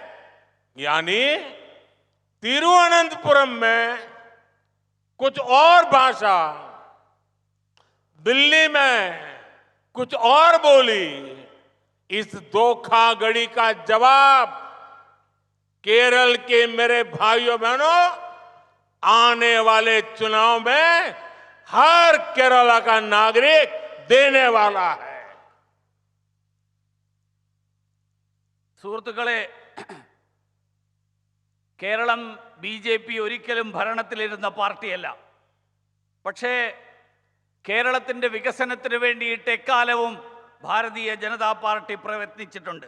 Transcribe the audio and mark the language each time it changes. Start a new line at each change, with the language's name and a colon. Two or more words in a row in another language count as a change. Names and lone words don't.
Hindi: यानी तिरुवनंतपुरम में कुछ और भाषा, दिल्ली में कुछ और बोली। इस धोखाधड़ी का जवाब केरल के मेरे भाइयों बहनों आने वाले चुनाव में हर केरला का नागरिक देने वाला है।
Malayalam: സുഹൃത്തുക്കളെ, കേരളം BJP ഒരിക്കലും ഭരണത്തിലിരുന്ന പാർട്ടിയല്ല. പക്ഷേ കേരളത്തിൻ്റെ വികസനത്തിന് വേണ്ടിയിട്ട് എക്കാലവും ഭാരതീയ ജനതാ പാർട്ടി പ്രയത്നിച്ചിട്ടുണ്ട്.